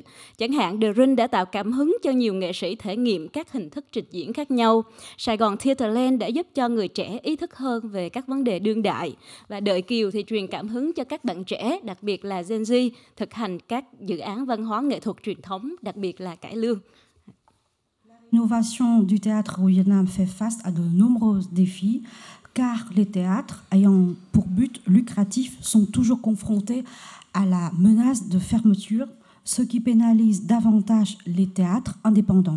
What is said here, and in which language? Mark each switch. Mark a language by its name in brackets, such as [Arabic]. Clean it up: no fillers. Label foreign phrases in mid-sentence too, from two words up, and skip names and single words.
[Vietnamese] Chẳng hạn, The Ring đã tạo cảm hứng cho nhiều nghệ sĩ thể nghiệm các hình thức trình diễn khác nhau. Sài Gòn Theatreland đã giúp cho người trẻ ý thức hơn về các vấn đề đương đại. Và Đợi Kiều thì truyền cảm hứng cho các bạn trẻ, đặc biệt là Gen Z, thực hành các dự án văn hóa nghệ thuật truyền thống, đặc biệt là cải lương. [French] L'innovation du théâtre au Vietnam fait face à de nombreux défis, car les théâtres ayant pour but lucratif sont toujours confrontés à la menace de fermeture, ce qui pénalise davantage les théâtres indépendants.